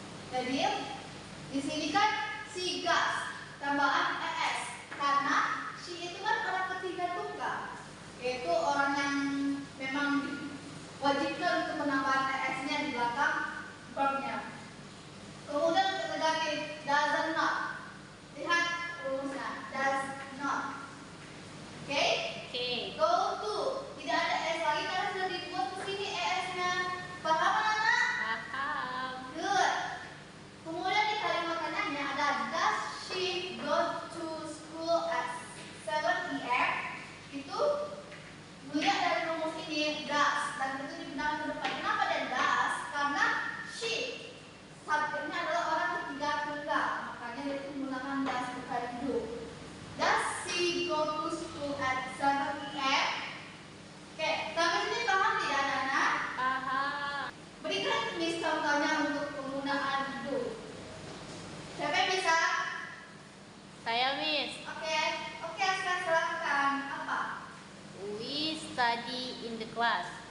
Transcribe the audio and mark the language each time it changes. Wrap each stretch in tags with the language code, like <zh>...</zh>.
<id>Jadi di sini kan she gas tambahan es karena she itu kan orang ketiga tunggal, yaitu orang yang memang diwajibkan untuk menambahkan es-nya di belakang verbnya. Kemudian untuk negatif does not. Lihat rumusnya does not. Oke? Oke.</id> <en>Go to.</en> <id>Tidak ada es lagi karena sudah dibuat ke sini es-nya. Paham anak? Paham.</id> <en>Good.</en> <id>Kemudian di kalimat tanyanya ada does she go to school at 7 p.m. Itu melihat dari rumus ini does dan itu dipindah ke depan. Kenapa ada does? Karena she subjeknya adalah orang ketiga tunggal, makanya dia itu menggunakan does bukan do.</id> <en>Does she go to school at 7 p.m.?</en> <id>Oke, sampai sini paham tidak anak-anak? Paham. Berikan Miss contohnya untuk penggunaan do. Siapa yang bisa? Saya, Miss. Oke, sekarang silakan. Apa?</id> <en>We study in the class.</en>